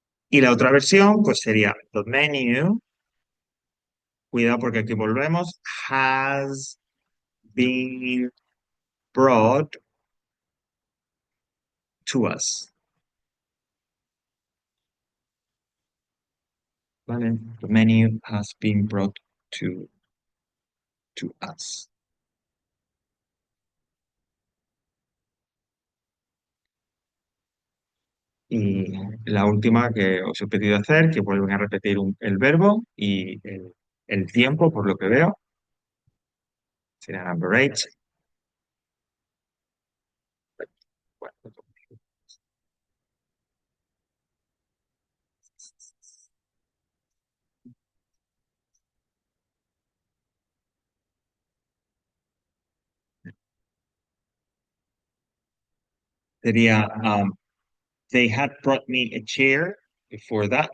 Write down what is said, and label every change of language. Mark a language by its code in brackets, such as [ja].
[es] Y la otra versión, pues sería the menu, cuidado porque aquí volvemos, [en] has been brought to us. [es] ¿Vale? [en] The menu has been brought to, to us. [es] Y la última que os he pedido hacer, que vuelven a repetir el verbo y el tiempo, por lo que veo, será number 8. Bueno, sería, [en] they had brought me a chair before that.